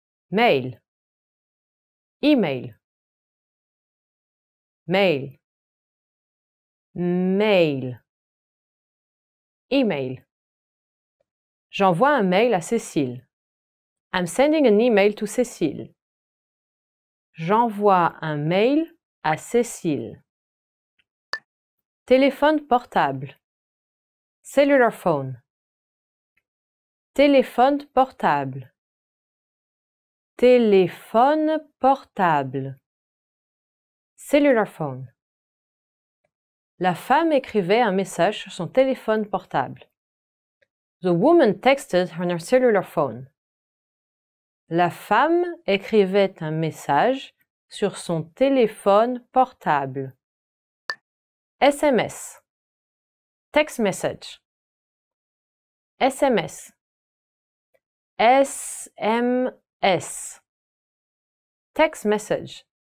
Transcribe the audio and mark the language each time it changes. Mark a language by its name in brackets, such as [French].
[French] Mail. [English] Email. [French] Mail. Mail. [English] Email. [French] J'envoie un mail à Cécile. [English] I'm sending an email to Cécile. [French] J'envoie un mail à Cécile. Téléphone portable. [English] Cellular phone. [French] Téléphone portable. Téléphone portable. [English] Cellular phone. [French] La femme écrivait un message sur son téléphone portable. [English] The woman texted on her cellular phone. [French] La femme écrivait un message sur son téléphone portable. SMS. [English] Text message. [French] SMS. SMS. [English] Text message.